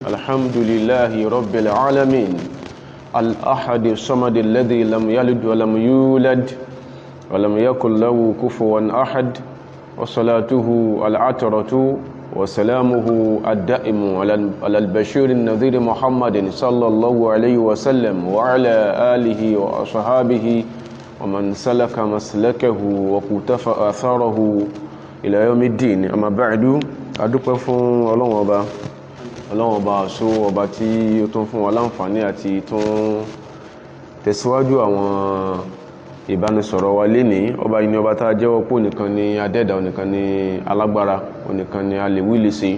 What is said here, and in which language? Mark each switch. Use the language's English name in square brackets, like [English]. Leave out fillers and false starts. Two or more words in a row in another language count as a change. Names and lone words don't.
[Arabic] الحمد لله رب العالمين الأحد الصمد الذي لم يلد ولم يولد ولم يكن له كفوا أحد وصلاته العطرة وسلامه الدائم على البشير النذير محمد صلى الله عليه وسلم وعلى آله وأصحابه ومن سلك مسلكه وقتفى آثاره إلى يوم الدين. أما بعد [Yoruba] adúpẹ́ fún Ọlọ́run ọba so ọba tí ó tún fún wa láǹfààní àti tún tẹ̀síwájú àwọn ìbánisọ̀rọ̀ wa lénìí. Ọba yìí ni ọba tá jẹ́wọ́ pé nìkan ni adẹ́dà, nìkan ni alágbára, nìkan ni a lè wí lè ṣe.